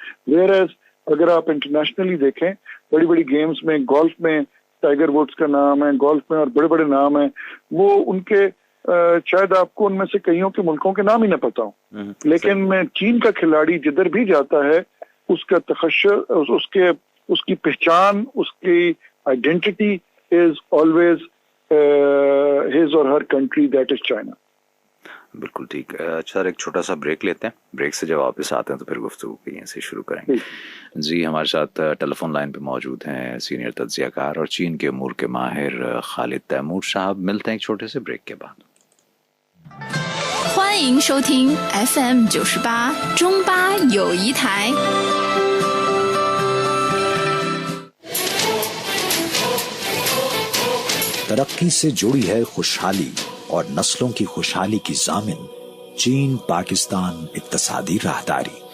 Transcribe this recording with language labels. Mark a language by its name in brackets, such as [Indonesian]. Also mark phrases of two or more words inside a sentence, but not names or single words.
[English] where as [Urdu] اگر آپ انٹرنیشنلی دیکھیں، بڑی بڑی گیمز میں، گولف میں ٹائیگر ووڈز کا نام ہے، گولف میں اور بڑے بڑے نام ہیں، وہ ان کے شاید آپ کو ان میں سے کئیوں کے ملکوں کے نام ہی نہ پتا ہو، لیکن چین کا کھلاڑی جدھر بھی جاتا ہے اس کا تخصص، اس کی پہچان، اس کی [English] identity is always his or her country, that is China. [Urdu] بالکل ٹھیک. اچھا، ایک چھوٹا سا بریک لیتے ہیں، بریک سے جب واپس آتے ہیں تو پھر گفتگو کی یہیں سے شروع کریں گے. جی، ہمارے ساتھ ٹیلیفون لائن پہ موجود ہیں سینیئر تجزیہ کار اور چین کے امور کے ماہر خالد تیمور صاحب. ملتے ہیں ایک چھوٹے سے بریک کے بعد. [Chinese] 欢迎收听 FM 98中巴友谊台。 [Urdu] ترقی سے جڑی ہے خوشحالی اور نسلوں کی خوشحالی کی ضامن چین پاکستان اقتصادی راہداری.